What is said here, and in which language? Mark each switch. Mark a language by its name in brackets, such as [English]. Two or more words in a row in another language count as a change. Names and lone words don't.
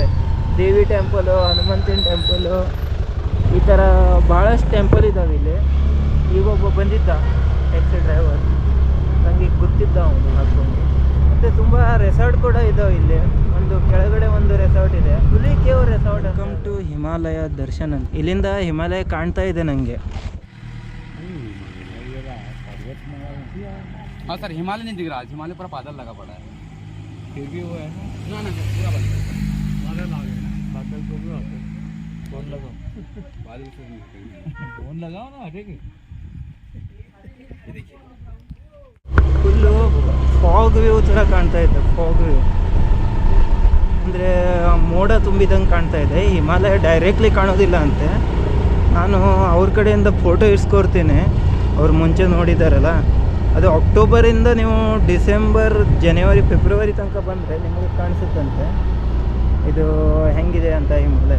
[Kannada] ದೇವಿ ಟೆಂಪಲು, ಹನುಮಂತನ ಟೆಂಪಲು, ಈ ಥರ ಭಾಳಷ್ಟು ಟೆಂಪಲ್ ಇದ್ದಾವೆ ಇಲ್ಲಿ. ಈಗ ಒಬ್ಬ ಬಂದಿದ್ದ ಟ್ಯಾಕ್ಸಿ ಡ್ರೈವರ್, ನನಗೆ ಗೊತ್ತಿದ್ದ ಅವನು ಹಾಕ್ಕೊಂಡು. ಮತ್ತು ತುಂಬ ರೆಸಾರ್ಟ್ ಕೂಡ ಇದ್ದಾವೆ ಇಲ್ಲಿ. ಒಂದು ಕೆಳಗಡೆ ಒಂದು ರೆಸಾರ್ಟ್ ಇದೆ, ಹುಲಿ ಕೇವ್ ರೆಸಾರ್ಟ್. [English] welcome to [Kannada] ಹಿಮಾಲಯ ದರ್ಶನ್ ಅಂತ. ಇಲ್ಲಿಂದ ಹಿಮಾಲಯ ಕಾಣ್ತಾ ಇದೆ ನನಗೆ. [Hindi] हाँ सर, हिमालय नहीं दिख रहा. हिमालय पूरा बादल लगा पड़ा है. फिर भी वो है ना पूरा बादल आ गया ना. बादल को भी आते फोन लगाओ. बादल से फोन लगाओ ना हटेगी. ये देखिए [English] full fog view [Kannada] ಥರ ಕಾಣ್ತಾ ಇದೆ. [English] fog view [Kannada] ಅಂದರೆ ಮೋಡ ತುಂಬಿದಂಗೆ ಕಾಣ್ತಾ ಇದೆ. ಹಿಮಾಲಯ ಡೈರೆಕ್ಟ್ಲಿ ಕಾಣೋದಿಲ್ಲ ಅಂತೆ. ನಾನು ಅವ್ರ ಕಡೆಯಿಂದ ಫೋಟೋ ಇಸ್ಕೊಡ್ತೀನಿ. ಅವ್ರು ಮುಂಚೆ ನೋಡಿದ್ದಾರಲ್ಲ, ಅದು ಅಕ್ಟೋಬರಿಂದ ನೀವು ಡಿಸೆಂಬರ್, ಜನವರಿ, ಫೆಬ್ರವರಿ ತನಕ ಬಂದರೆ ನಿಮಗೆ ಕಾಣಿಸುತ್ತಂತೆ ಇದು ಹೆಂಗಿದೆ ಅಂತ ಹಿಮಾಲಯ.